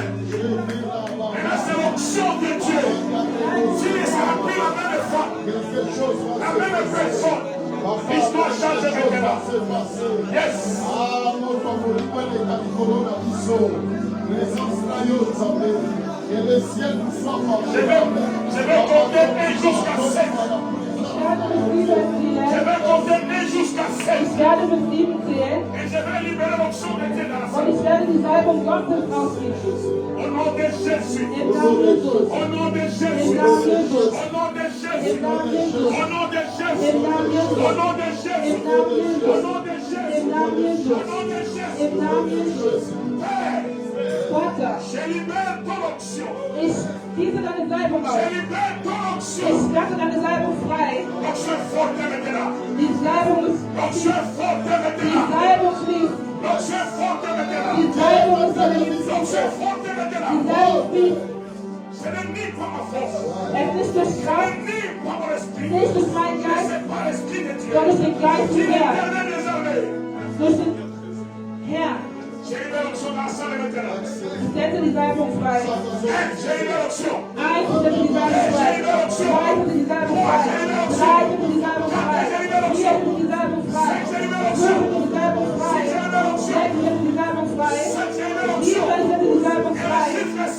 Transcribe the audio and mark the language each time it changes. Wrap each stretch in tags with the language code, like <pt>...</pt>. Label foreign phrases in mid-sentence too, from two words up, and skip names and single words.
<fr>Et là, c'est l'onction de Dieu. S'il est rempli la même femme, la même personne, l'histoire change maintenant. Yes. Que le ciel nous soit Je vais compter 1 jusqu'à 7. Je vais compter 1 jusqu'à 7.</fr> <de>Ich werde bis 7 zählen</de> <fr>Et je vais libérer l'onction de Dieu dans la</fr> <de>und</de> <fr>salle.</fr> <de>ich werde die Salbung Gottes ausrichten.</de> <fr>Au nom de Jésus.</fr> <de>Im Namen Jesus.</de> <fr>Au nom de Jésus.</fr> <de>Im Namen Jesus.</de> <fr>Au nom de Jésus.</fr> <de>Im Namen Jesus.</de> <fr>Au nom de Jésus.</fr> <de>Im Namen Jesus.</de> <fr>Au nom de Jésus.</fr> <de>Im Namen Jesus.</de> <fr>Au nom de Jésus.</fr> <de>Im Namen</de> <fr>Au</fr> <de>Jesus.</de> <fr>nom de Jésus.</fr> <de>Im Namen Jesus.</de> <fr>Père,</fr> <de>Vater,</de> <fr>je libère ton onction.</fr> <de>ich gieße deine Salbung</de> <fr>Je</fr> <de>aus.</de> <fr>libère ton onction.</fr> <de>Ich lasse deine Salbung frei.</de> <fr>L'onction est forte maintenant.</fr> <de>Die Salbung ist</de> <fr>L'onction est forte</fr> <de>die</de> <fr>maintenant.</fr> <de>Salbung fließt.</de> <fr>L'onction est forte maintenant.</fr> <de>Die Salbung ist fließt.</de> <fr>L'onction est forte</fr> <de>Die</de> <fr>maintenant.</fr> <de>Salbung fließt.</de> <fr>Ce n'est ni par ma force.</fr> <de>Es ist nicht durch</de> <fr>Ce</fr> <de>Kraft,</de> <fr>n'est ni par mon esprit.</fr> <de>nicht durch meinen Geist,</de> <fr>C'est par l'esprit de Dieu.</fr> <de>sondern durch den Geist</de> <fr>Qui</fr> <de>des Herrn.</de> <fr>l'éternel des armées.</fr> <de>Durch den Herrn.</de> <fr>J'ai libéré l'onction dans la salle maintenant.</fr> <de>Ich setze die Salbung frei.</de> <fr>J'ai libéré l'onction.</fr> <de>Eins, ich setze die Salbung frei. Zwei, ich setze die Salbung frei. Drei, ich setze die Salbung frei. Vier, ich setze die Salbung frei. Fünf, ich setze die Salbung frei. Sechs, ich setze die Salbung frei. Sieben, ich setze die Salbung frei.</de>